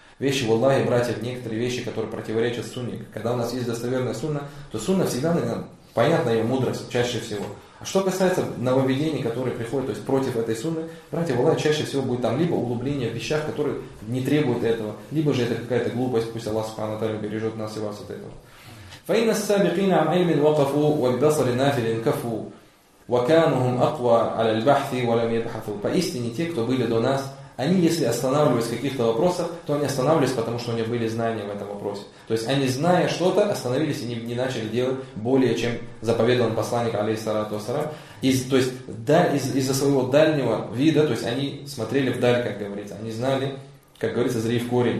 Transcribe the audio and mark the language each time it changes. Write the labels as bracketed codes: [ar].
[ru] Вещи, в Аллахе, братья, некоторые вещи, которые противоречат сунне. Когда у нас есть достоверная сунна, то сунна всегда, наверное, понятна ее мудрость, чаще всего. А что касается нововведений, которые приходят, то есть против этой сунны, братья, в Аллахе, чаще всего будет там либо углубление в вещах, которые не требуют этого, либо же это какая-то глупость, пусть Аллах Субхана ва тааля бережет нас и вас от этого. [ar] فإن السابقين عن علم وقفوا والبصر نافل كفوا وكانهم أقوى على البحث ولم يبحثوا. [ru] Поистине те, кто были до нас, они если останавливались в каких-то вопросах, то они останавливались, потому что у них были знания в этом вопросе. То есть они, зная что-то, остановились и не начали делать более, чем заповедовал посланник, алейхиссалату вассалям. То есть из-за своего дальнего вида, то есть они смотрели вдаль, как говорится, они знали, как говорится, зри в корень.